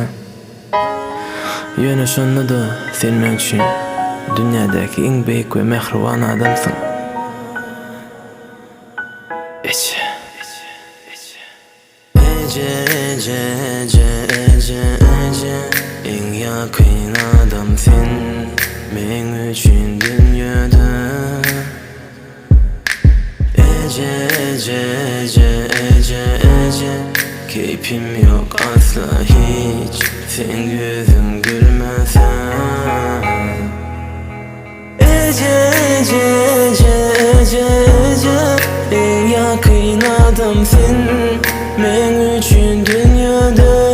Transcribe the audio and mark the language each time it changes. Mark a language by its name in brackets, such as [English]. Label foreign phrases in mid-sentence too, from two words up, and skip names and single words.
[Turkmen] Ýöne şonda da sen men üçin dünýädäki iň beýik we mehriban adamsyň. Ece, Ece, Ece, Ece, Ece, Ece, iň ýakyn adam sen men üçin dünýäde. [Turkish] Ece, Ece, Ece, Ece, Ece, keyfim yok asla hiç sen yüzün gülmese. Ece, Ece, Ece, Ece, Ece, en yakın adam sen men üçün dünyada.